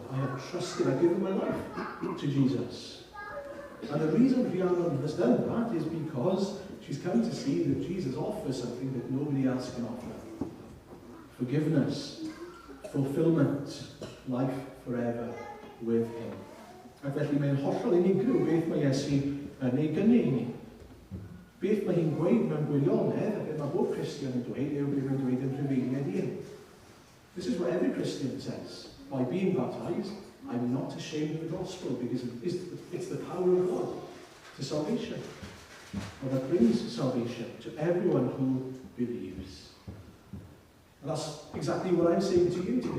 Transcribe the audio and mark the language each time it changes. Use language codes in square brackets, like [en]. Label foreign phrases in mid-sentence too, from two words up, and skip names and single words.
[en] I have trusted, I've given my life to Jesus. And the reason Rhiannon has done that is because she's come to see that Jesus offers something that nobody else can offer. Forgiveness, fulfillment, life forever with him. [cy] Ac felly mae'n hollol unigryw beth mae Iesu yn ei gynnig ni. Beth mae hi'n gweud mewn gwirionedd, a beth mae bob Christian yn dweud, yw beth mae'n dweud yn rhyfeiniad un. [en] This is what every Christian says. By being baptized, I'm not ashamed of the gospel, because it's the power of God to salvation. Well, that brings salvation to everyone who believes. And that's exactly what I'm saying to you today.